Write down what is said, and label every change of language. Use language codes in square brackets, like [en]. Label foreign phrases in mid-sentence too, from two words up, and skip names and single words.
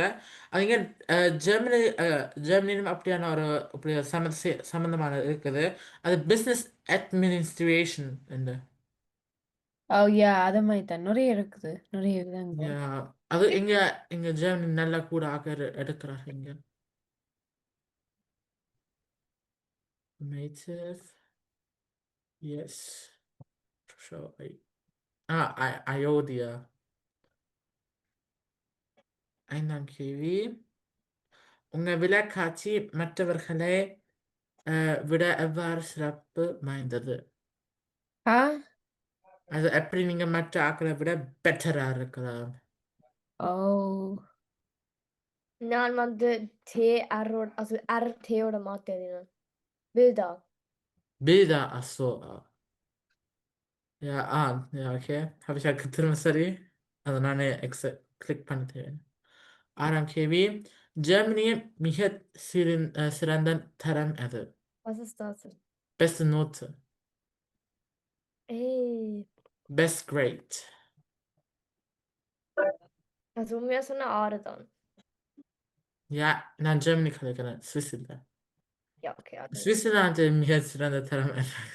[ta] நீங்க ஜெர்மனிலும் அப்படியான ஒரு அப்படி சம்பந்தமான இருக்குது. அது [en] business administration [ta] என்று. அது மாதிரி தான் நிறைய இருக்குது. நிறைய விதங்கள். அது எங்க ஜெர்மனி நல்லா கூட எடுக்கிறாங்க இங்க. [en] Native. Yes. Sure. Iodia. [ta] 5ஆம் கேள்வி, உங்க விளக்காட்சி மற்றவர்களை விட எவ்வாறு சிறப்பு வாய்ந்தது? அது எப்படி நீங்க மற்ற ஆக்களை விட பெட்டரா இருக்கலாம்? நான் வந்து RT-யோட மாத்தேன். [de] Bilder, ach so. Ja, ja, okay. Habe ich halt [ta] திரும்ப சரி. அதை நானே கிளிக் பண்ணிட்டேன். 6ஆம் கேள்வி, ஜெர்மனியின் மிக சிறந்த தரம் எது? [de] Was ist das? Beste Note. [en] Best grade. [ta] Also உண்மையா சொன்னா 6 தான். Ja, நான் ஜெர்மனி கலைக்கிறேன், சுவிஸ் இல்லை. [de] Ja, okay. [ta] சுவிட்சர்லாந்து மிக சிறந்த தரம் எது?